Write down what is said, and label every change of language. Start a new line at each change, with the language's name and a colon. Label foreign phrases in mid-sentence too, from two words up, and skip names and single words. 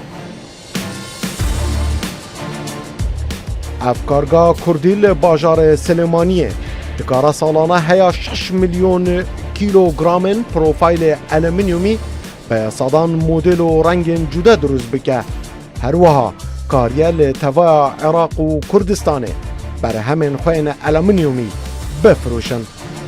Kurdish: ئەف کارگا کوردی لە باژارە سلێمانیە دکارە ساڵانە هەیە 6 میلیۆن کیلۆگرامن پرۆفایل ئەلمنیومی بە سەدان مۆدل و ڕەنگên جودا دروست بکە. هەروەها کاریە لە تەڤایە عێراق و کوردستانê بەرهەمên xwe ên ئەلمنیومی بفرۆشن.